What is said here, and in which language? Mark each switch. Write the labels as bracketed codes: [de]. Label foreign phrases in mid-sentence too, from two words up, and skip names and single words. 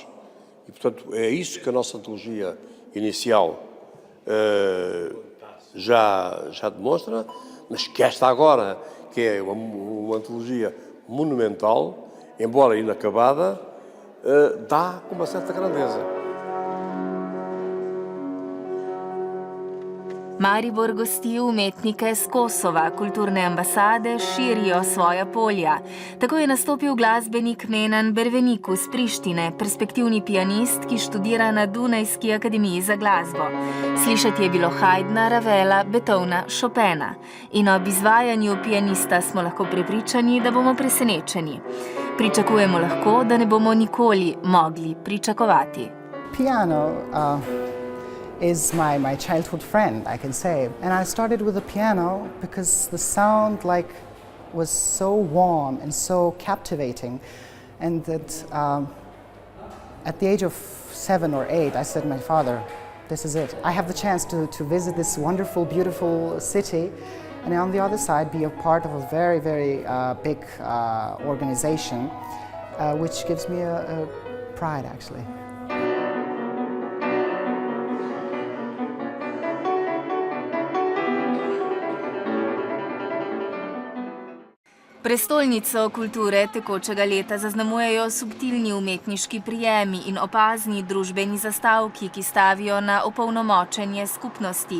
[pt] E, portanto, é isso que a nossa antologia inicial já demonstra, mas que esta agora, que é uma antologia monumental, embora inacabada, dá com uma certa grandeza. [sl] Maribor gosti umetnike z Kosova, kulturne ambasade širijo svoja polja. Tako je nastopil glasbenik Menan Berveniku z Prištine, perspektivni pianist, ki študira na Dunajski akademiji za glasbo. Slišati je bilo Haydna, Ravela, Beethovna, Chopina. In ob izvajanju pianista smo lahko prepričani, da bomo presenečeni. Pričakujemo lahko, da ne bomo nikoli mogli pričakovati. [en] Piano is my childhood friend, I can say. And I started with the piano because the sound was so warm and so captivating. And that at the age of 7 or 8, I said to my father, this is it. I have the chance to visit this wonderful, beautiful city and on the other side be a part of a very, very big organization, which gives me a pride actually. [sl] Prestolnico kulture tekočega leta zaznamujejo subtilni umetniški prijemi in opazni družbeni zastavki, ki stavijo na opolnomočenje skupnosti.